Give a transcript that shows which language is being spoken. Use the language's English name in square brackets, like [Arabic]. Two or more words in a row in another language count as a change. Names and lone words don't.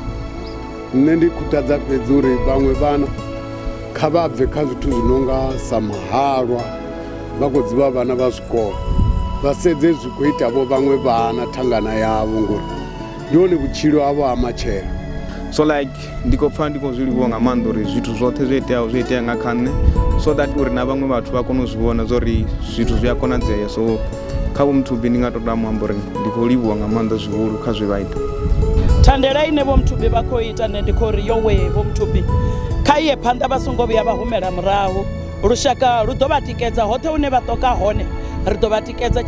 [Venda] Nṋe ndi khutadza fhedzi uri vhaṅwe vhana kha vha bve kha zwithu zwi no nga sa mahalwa, vha khou dzivha vhana vha zwikolo, vha sedze zwi khou ita vho vhaṅwe vhana thangana yavho, ngori ndi hone vhutshilo havho ha matshelo. [English] So like [Venda] ndi khou pfha ndi khou zwi livhuwa nga maanḓa uri zwithu zwoṱhe zwo iteaho zwi itea nga kha nṋe, [English] so that [Venda] uri na vhaṅwe vhathu vha kone u zwi vhona zwa uri zwithu zwi a konadzea. So kha Vho Muthubi ndi nga tou amba uri ndi khou livhuwa nga maanḓa zwihulu kha zwe vha ita. Thandela ine Vho Muthubi vha khou ita nṋe ndi khou ri yo we Vho Muthubi kha iye phanḓa vha songo vhuya vha humela murahu. Lushaka lu ḓo vha tikedza hoṱhe hune vha ṱoka hone, ri ḓo vha tikedza.